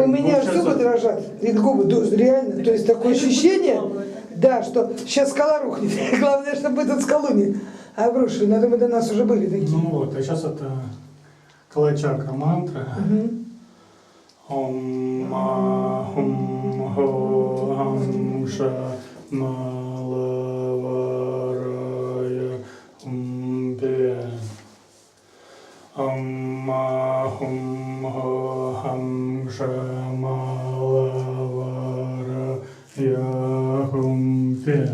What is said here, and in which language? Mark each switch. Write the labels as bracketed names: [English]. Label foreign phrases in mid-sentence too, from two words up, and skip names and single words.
[Russian] У меня аж получается, зубы дрожат, и губы, реально. То есть такое ощущение, да, что сейчас скала рухнет. Главное, чтобы мы тут скалу не обрушили. Но мы до нас уже были такие. Ну вот, а сейчас это калачакра мантра. [Sanskrit] ओम् म हुम् हो हम् श मलवराय हुम् पे. ओम् म हुम् हो हम् श मलवराय हुम् पे.